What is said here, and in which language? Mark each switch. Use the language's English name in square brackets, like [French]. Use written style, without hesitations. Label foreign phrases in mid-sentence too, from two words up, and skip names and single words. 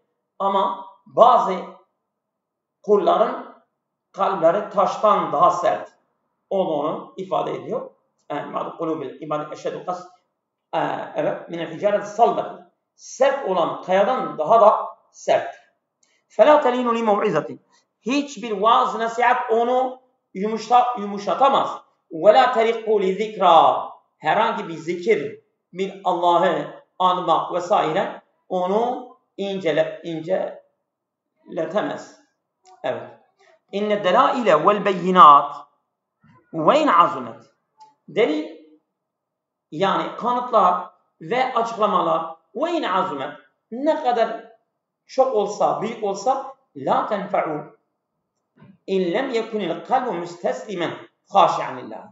[Turkish] Ama bazı kulların kalpleri taştan daha sert olduğunu ifade ediyor. [Arabic] بعض قلوب العباد أشد قسوة من الحجارة صلابة. [Turkish] Sert olan kayadan daha da sert. [Arabic] فَلَا تَلِينُ لِمَوْعِزَةٍ. [Turkish] Hiçbir vaaz nasihat onu yumuşatamaz. [Arabic] وَلَا تَرِقُّ لِذِكْرَى. [Turkish] Herhangi bir zikir, bir Allah'ı anmak vesaire onu inceletemez. Evet. [Arabic] إن الدلائل والبينات وإن عظمت. [Turkish] Delil yani kanıtlar ve açıklamalar [Arabic] وإن عظمت [Turkish] ne kadar çok olsa, büyük olsa [Arabic] لا تنفع إن لم يكن القلب مستسلما خاشعا لله.